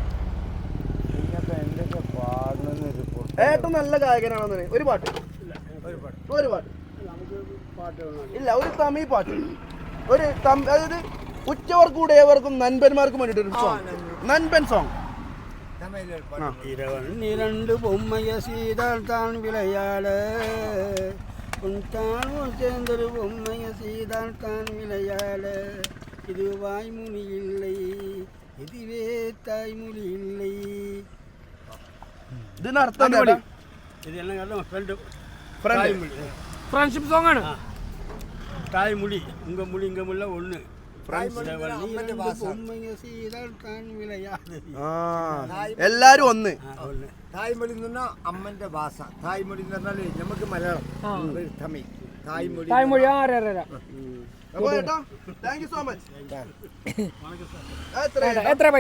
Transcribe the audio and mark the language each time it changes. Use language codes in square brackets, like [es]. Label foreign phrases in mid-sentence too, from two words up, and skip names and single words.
[ml] ഏറ്റവും നല്ല ഗായകനാണെന്ന് ഒരു പാട്ട് ഇല്ല, ഒരു തമിഴ് പാട്ട്, ഒരു അതായത് ഉച്ചവർക്കും ഉടയവർക്കും നൻപന്മാർക്കും വേണ്ടിട്ട് ഒരു സോങ്, നൻപൻ സോങ്. [ta] இரண்டு பொம்மைய சீதால் தான் விளையாட உன் சேர்ந்தொரு பொம்மைய சீதால் தான் விளையாட இது வாய்மொழி இல்லை, இதுவே தாய்மொழி இல்லை. [ml] ഇതിനർത്ഥം [ta] இது என்ன கேட்டால் [en] friendship song [ml] ആണ്. [ta] தாய்மொழி உங்க மொழி இங்க மொழி ஒன்று. [ml] എല്ലാരും ഒന്ന്. തായ്മൊഴി എന്ന് പറഞ്ഞാൽ അമ്മന്റെ ഭാഷ. തായ്മൊഴി എന്ന് പറഞ്ഞാല് നമുക്ക് മലയാളം, തമിഴ്. തായ്മൊഴി എത്ര പൈസ?